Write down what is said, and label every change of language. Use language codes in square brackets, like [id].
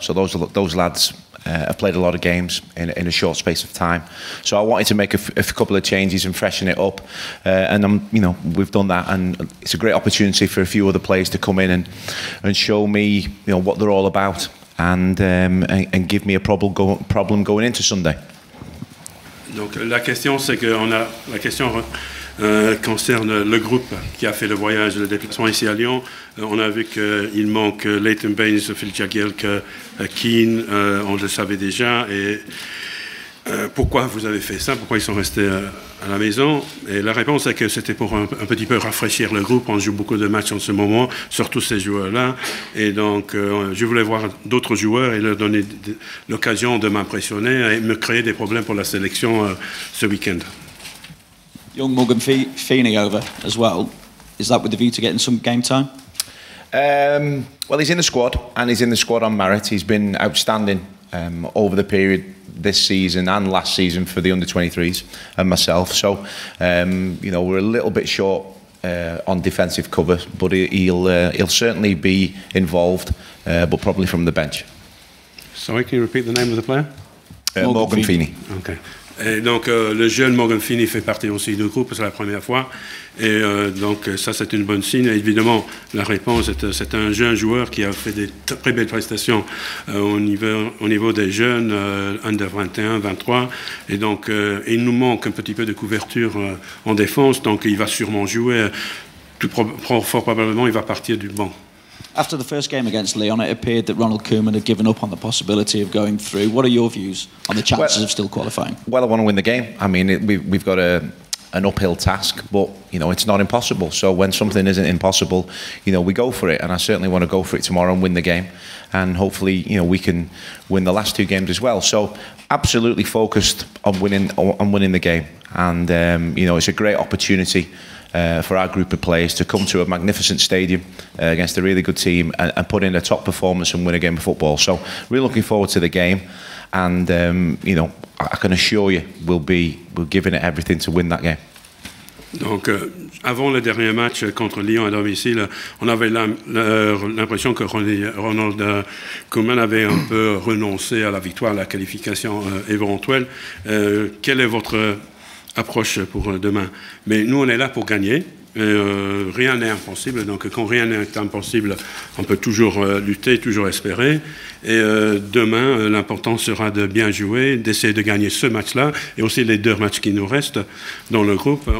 [en] So those lads have played a lot of games in a short space of time. So I wanted to make a couple of changes and freshen it up. And we've done that, and it's a great opportunity for a few other players to come in and show me, what they're all about. And give me a problem going into Sunday. [fr] Donc la question c'est que la question concerne le groupe qui a fait le voyage, le déplacement ici à Lyon. On a vu qu'il manque Leighton Baines, Phil Jagielka, Keane, on le savait déjà. Et pourquoi vous avez fait ça? Pourquoi ils sont restés à la maison? Et la réponse est que c'était pour un petit peu rafraîchir le groupe. On joue beaucoup de matchs en ce moment, surtout ces joueurs-là. Et donc, je voulais voir d'autres joueurs et leur donner l'occasion de m'impressionner et me créer des problèmes pour la sélection ce week-end. [en] Young Morgan Feeney over as well. Is that with the view to getting some game time? Well, he's in the squad, and he's in the squad on merit. He's been outstanding over the period this season and last season for the under-23s and myself. So, we're a little bit short on defensive cover, but he'll certainly be involved, but probably from the bench. Sorry, can you repeat the name of the player? Morgan Feeney. Okay. [fr] Et donc le jeune Morgan Feeney fait partie aussi du groupe, c'est la première fois. Et donc ça c'est une bonne signe. Et évidemment la réponse c'est un jeune joueur qui a fait des très belles prestations au niveau des jeunes, under 21, 23. Et donc il nous manque un petit peu de couverture en défense, donc il va sûrement jouer. Fort probablement il va partir du banc. [en] After the first game against Lyon, it appeared that Ronald Koeman had given up on the possibility of going through. What are your views on the chances of still qualifying? Well, I want to win the game. I mean, we've got an uphill task, but it's not impossible. So when something isn't impossible, we go for it. And I certainly want to go for it tomorrow and win the game. And hopefully, we can win the last two games as well. So absolutely focused on winning the game. And it's a great opportunity. For our group of players to come to a magnificent stadium against a really good team and put in a top performance and win a game of football. So we're looking forward to the game, and I can assure you we're giving it everything to win that game. [fr] Donc, avant le dernier match contre Lyon à domicile, on avait l'impression que Ronald Koeman avait un peu renoncé à la victoire, à la qualification éventuelle. Quelle est votre approche pour demain? Mais nous on est là pour gagner, rien n'est impossible, donc quand rien n'est impossible on peut toujours lutter, toujours espérer, et demain l'important sera de bien jouer, d'essayer de gagner ce match-là et aussi les deux matchs qui nous restent dans le groupe.